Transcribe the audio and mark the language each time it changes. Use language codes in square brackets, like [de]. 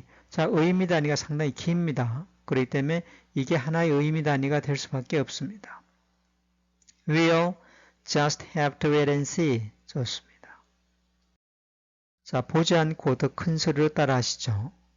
[ko] 자, 의미 단위가 상당히 깁니다. 그렇기 때문에 이게 하나의 의미 단위가 될 수밖에 없습니다. [en] We'll just have to wait and see. [ko] 좋습니다. 자, 보지 않고 더 큰 소리로 따라 하시죠.